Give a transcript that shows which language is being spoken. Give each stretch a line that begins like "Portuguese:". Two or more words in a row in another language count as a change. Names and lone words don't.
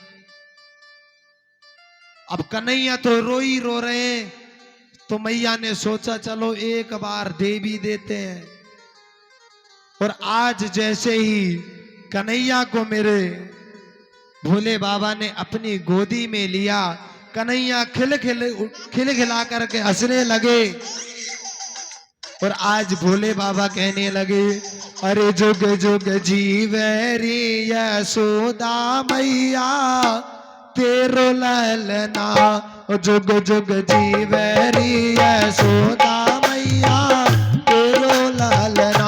Hindi: अब कन्हैया तो रो रहे हैं, तो मैया ने सोचा चलो एक बार दे भी देते हैं। और आज जैसे ही कन्हैया को मेरे भोले बाबा ने अपनी गोदी में लिया, कन्हैया खिलखिला करके हंसने लगे। और आज भोले बाबा कहने लगे,
Braj: अरे जुग जुग जीवरी यशोदा मैया तेरो ललना, जुग जुग जीवरी यशोदा मैया तेरो ललना।